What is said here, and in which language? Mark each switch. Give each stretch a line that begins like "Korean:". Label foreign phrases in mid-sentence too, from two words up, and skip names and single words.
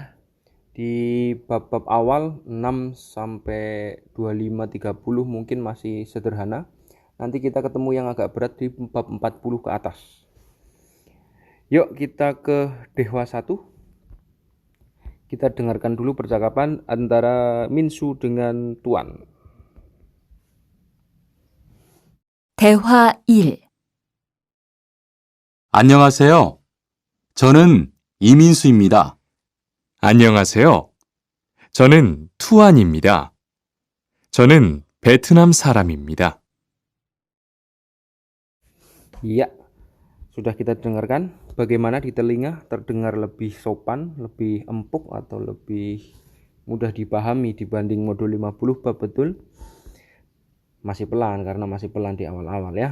Indonesian: Di bab-bab awal 6 sampai 25 30 mungkin masih sederhana. Nanti kita ketemu yang agak berat di bab 40 ke atas. Yuk kita ke dehwa 1. Kita dengarkan dulu percakapan antara Minsu dengan Tuan.
Korean: 대화 1. 안녕하세요. 저는 이민수입니다. 안녕하세요. 저는 투안입니다. 저는 베트남 사람입니다.
Indonesian: Iya, sudah kita dengarkan bagaimana di telinga terdengar lebih sopan, lebih empuk atau lebih mudah dipahami dibanding modul 50 bab betul. Masih pelan karena masih pelan di awal-awal ya.